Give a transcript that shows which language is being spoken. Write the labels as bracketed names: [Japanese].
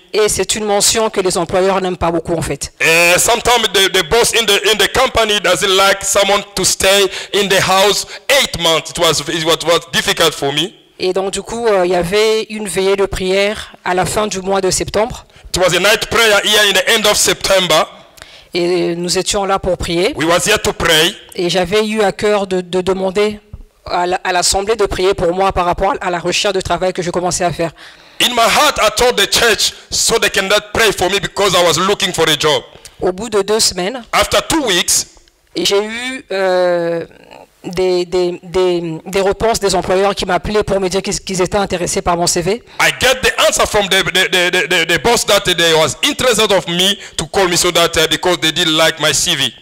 [French] Et c'est une mention que les employeurs n'aiment pas beaucoup en fait. [English] Sometimes the boss in the company doesn't like someone to stay in the house 8 months. It was difficult for me. [French] Et donc du coup, il y avait une veillée de prière à la fin du mois de septembre. [English] It was a night prayer here in the end of September. [French] Et nous étions là pour prier. [English] We was here to pray. [French] Et j'avais eu à cœur de demander à l'assemblée de prier pour moi par rapport à la recherche de travail que je commençais à faire. [English] In my heart, I told the church so they can pray for me because I was looking for a job. [French] Au bout de 2 semaines, [English] After 2 weeks, [French] j'ai eu des réponses des employeurs qui m'appelaient pour me dire qu'ils étaient intéressés par mon CV. [English] I get the answer from the boss that they was interested of me to call me so that because they didn't like my CV.